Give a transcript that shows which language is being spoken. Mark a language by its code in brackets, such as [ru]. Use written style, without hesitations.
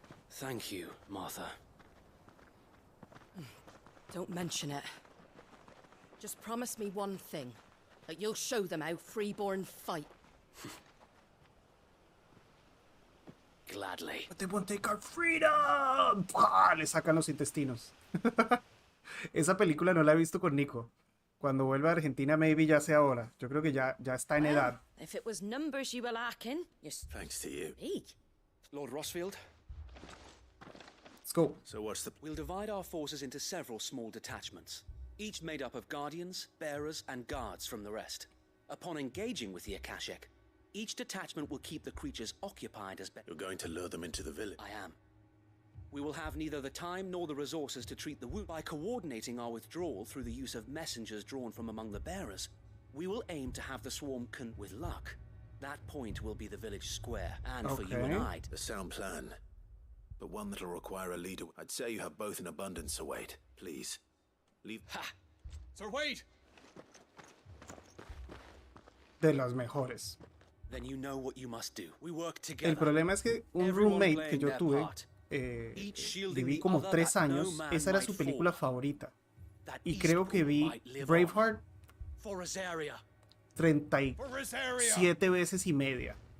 [en] Thank you, Martha. Don't mention it. Just promise me one thing. That you'll show them how freeborn fight. Gladly. But they won't take our freedom. ¡Pah! [es] Le sacan los intestinos. Esa película no la he visto con Nico. Cuando vuelva a Argentina, maybe ya sea ahora. Yo creo que ya está en edad. [en] If it was numbers you were lacking, Thanks to you. Lord Rossfield? Let's go. So what's the... We'll divide our forces into several small detachments, each made up of guardians, bearers, and guards from the rest. Upon engaging with the Akashic, each detachment will keep the creatures occupied as You're going to lure them into the village? I am. We will have neither the time nor the resources to treat the wound. By coordinating our withdrawal through the use of messengers drawn from among the bearers, we will aim to have the swarm with luck. That point will be the village square, and for you and I... A sound plan, but one that'll require a leader. I'd say you have both in abundance, Sir Wade. Please, leave... Ha! Sir Wade! [es] De los mejores. [en] Then you know what you must do. We work together. [es] El problema es que un roommate que yo tuve, viví como 3 años, esa era su película favorita. Y creo que vi Braveheart 37 veces y media.